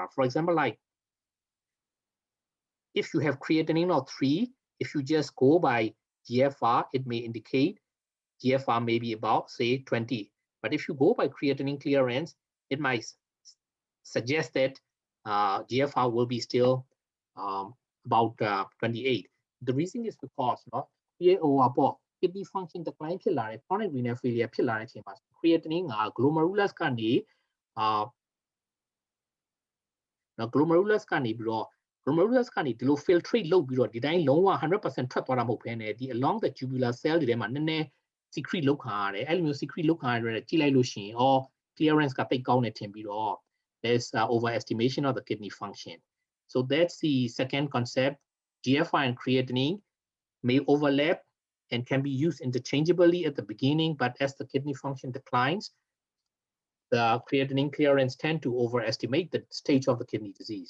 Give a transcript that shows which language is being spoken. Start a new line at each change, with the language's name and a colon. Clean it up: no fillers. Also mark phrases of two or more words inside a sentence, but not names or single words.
English: For example, like if you have creatinine of 3, if you just go by GFR, it may indicate GFR may be about, say, 20. But if you go by creatinine clearance, it might suggest that GFR will be still about 28. The reason is because kidney function decline
Burmese: ဖြစ်လာတဲ့
English: chronic renal failure
Burmese: ဖြစ်လာတဲ့အချိန်မှာ
English: creatinine glomerulus
Burmese: ကနေglomerulus ကနေပြီးတော့ glomerulus ကနေဒီလို filtrate လုပ်ပြီးတော့ဒီတိုင်းလုံးဝ 100% ထွက်သွားတာမဟုတ်ဘဲနဲ့ဒီ
English: along the tubular cell
Burmese: တွေထဲမှာနည်းနည်း secrete လုပ်ခံရတယ်အဲ့လိုမျိုး secrete လုပ်ခံရတဲ့ကြည့်လိုက်လို့ရှိရင် clearance ကတိတ်ကောင်းနေထင်ပြီးတော့
English: there's overestimation of the kidney function. So that's the second concept. GFR and creatinine may overlap and can be used interchangeably at the beginning, but as the kidney function declines, the creatinine clearance tend to overestimate the stage of the kidney disease.